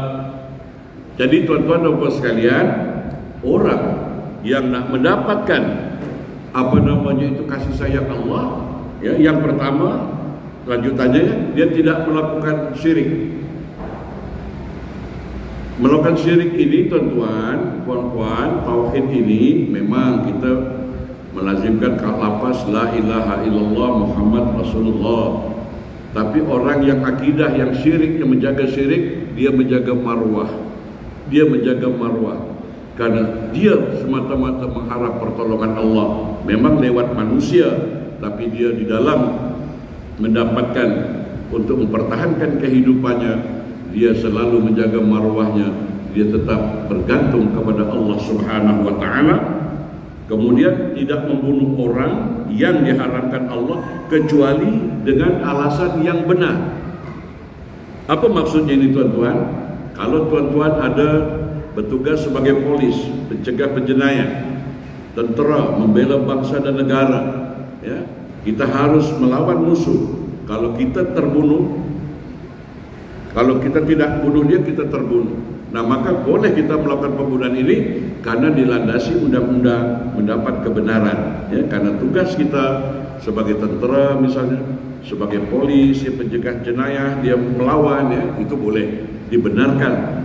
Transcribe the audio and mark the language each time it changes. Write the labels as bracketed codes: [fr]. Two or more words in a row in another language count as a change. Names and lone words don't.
[ms] Jadi tuan-tuan dan puan sekalian, orang yang nak mendapatkan itu kasih sayang Allah, ya, yang pertama lanjutannya dia tidak melakukan syirik. Melakukan syirik ini, tuan-tuan, puan-puan, tauhid ini memang kita melazimkan lafaz [ar] لا إله إلا الله محمد رسول الله. [ms] Tapi orang yang akidah yang syirik, yang menjaga syirik, dia menjaga marwah. Dia menjaga marwah. Karena dia semata-mata mengharap pertolongan Allah. Memang lewat manusia, tapi dia di dalam mendapatkan untuk mempertahankan kehidupannya, dia selalu menjaga marwahnya. Dia tetap bergantung kepada Allah [ar] سبحانه وتعالى. [ms] Kemudian tidak membunuh orang yang diharamkan Allah kecuali dengan alasan yang benar. Apa maksudnya ini, tuan-tuan? Kalau tuan-tuan ada bertugas sebagai polis, pencegah penjenayah, tentera, membela bangsa dan negara, ya, kita harus melawan musuh. Kalau kita terbunuh, kalau kita tidak bunuh dia, kita terbunuh. Nah, maka boleh kita melakukan pembunuhan ini karena dilandasi undang-undang, mendapat kebenaran, ya, karena tugas kita sebagai tentera misalnya, sebagai polis yang pencegah jenayah, dia melawan, ya, itu boleh dibenarkan.